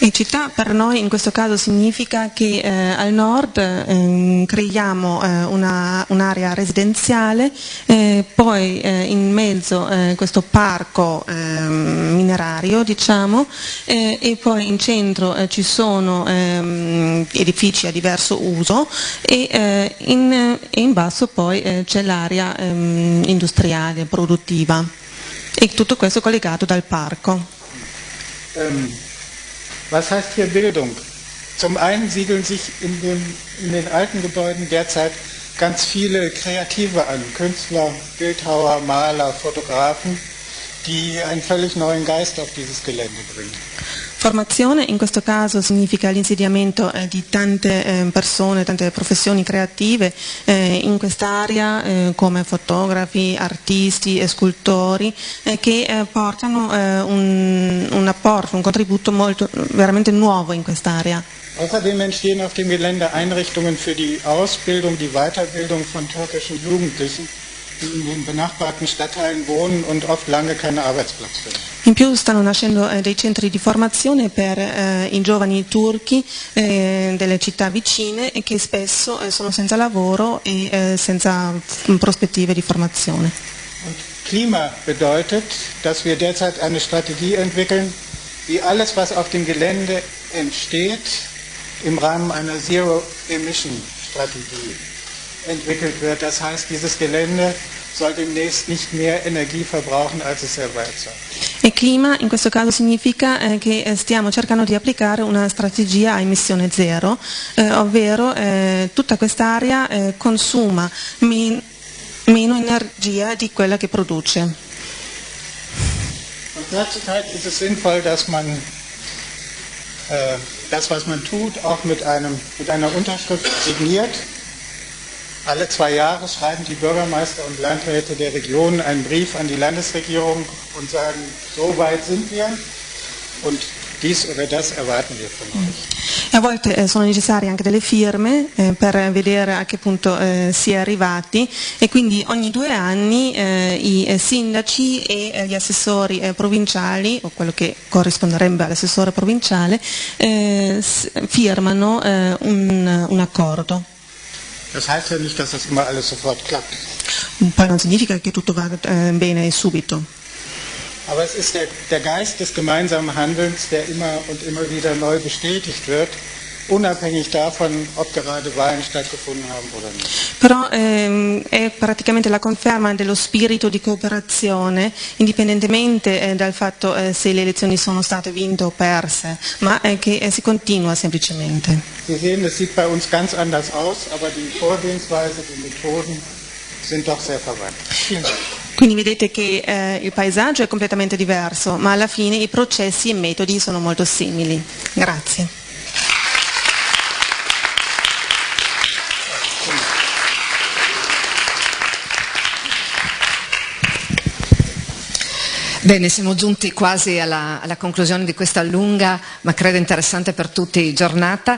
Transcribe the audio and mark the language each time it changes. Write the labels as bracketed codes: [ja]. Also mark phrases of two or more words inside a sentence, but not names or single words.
[it] E città per noi in questo caso significa che al nord creiamo un'area residenziale, poi in mezzo questo parco minerario, diciamo, e poi in centro ci sono edifici a diverso uso e in basso poi c'è l'area industriale, produttiva, e tutto questo collegato dal parco. [de] Was heißt hier Bildung? Zum einen siedeln sich in den alten Gebäuden derzeit ganz viele Kreative an, Künstler, Bildhauer, Maler, Fotografen, die einen völlig neuen Geist auf dieses Gelände bringen. [it] Formazione in questo caso significa l'insediamento di tante persone, tante professioni creative in quest'area, come fotografi, artisti e scultori, che portano un apporto, un contributo veramente nuovo in quest'area. [de] Außerdem entstehen auf dem Gelände Einrichtungen für die Ausbildung, die Weiterbildung von türkischen Jugendlichen, die in den benachbarten Stadtteilen wohnen und oft lange keinen Arbeitsplatz finden. [it] In più stanno nascendo dei centri di formazione per i giovani turchi delle città vicine e che spesso sono senza lavoro e senza prospettive di formazione. [de] Und Klima bedeutet, dass wir derzeit eine Strategie entwickeln, wie alles, was auf dem Gelände entsteht, im Rahmen einer Zero-Emission-Strategie entwickelt wird. Das heißt, dieses Gelände soll demnächst nicht mehr Energie verbrauchen, als es selber erzeugt. [it] E clima in questo caso significa che stiamo cercando di applicare una strategia a emissione zero, ovvero tutta quest'area consuma meno energia di quella che produce. [de] Und gleichzeitig ist es sinnvoll, dass man das, was man tut, auch mit einer Unterschrift signiert. Alle 2 Jahre schreiben die Bürgermeister und Landräte der Region einen Brief an die Landesregierung und sagen, so weit sind wir und dies oder das erwarten wir von euch. [it] E a volte sono necessarie anche delle firme per vedere a che punto si è arrivati, e quindi ogni 2 anni i sindaci e gli assessori provinciali, o quello che corrisponderebbe all'assessore provinciale, firmano un accordo. [de] Das heißt ja nicht, dass das immer alles sofort klappt. [it] Poi non significa che tutto va bene subito. [de] Aber es ist der Geist des gemeinsamen Handelns, der immer und immer wieder neu bestätigt wird, unabhängig davon, ob gerade Wahlen stattgefunden haben oder nicht. [it] Però è praticamente la conferma dello spirito di cooperazione, indipendentemente dal fatto se le elezioni sono state vinte o perse, ma che si continua semplicemente. [de] Sie sehen, es sieht bei uns ganz anders aus, aber die Vorgehensweise, die Methoden sind doch sehr verwandt. Vielen Dank. [it] Quindi vedete che il paesaggio è completamente diverso, ma alla fine i processi e i metodi sono molto simili. Grazie. Bene, siamo giunti quasi alla conclusione di questa lunga, ma credo interessante per tutti, giornata.